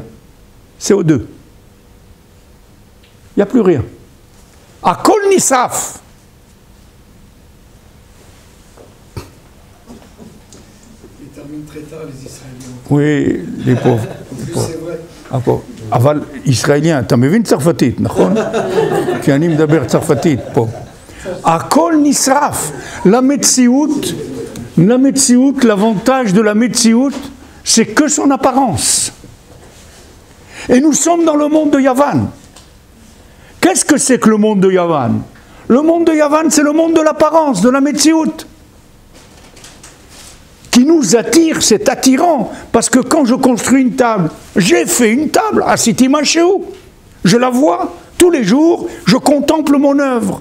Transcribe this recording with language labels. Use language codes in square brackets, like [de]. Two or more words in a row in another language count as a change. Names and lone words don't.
[fr] CO2. Il n'y a plus rien. [he] הכל נשרף. [fr] Ils terminent très tard, les Israéliens. Oui, les pauvres. C'est vrai. [he] אבל ישראלים, אתה מבין צרפתית, נכון? כי אני מדבר צרפתית פה. הכל נשרף. למציאות, [fr] l'avantage de la Metsiout, c'est que son apparence. Et nous sommes dans le monde de Yavan. Qu'est-ce que c'est que le monde de Yavan? Le monde de Yavan, c'est le monde de l'apparence, de la Metsiout. Qui nous attire, c'est attirant, parce que quand je construis une table, j'ai fait une table à Siti Machéou, je la vois tous les jours, je contemple mon œuvre.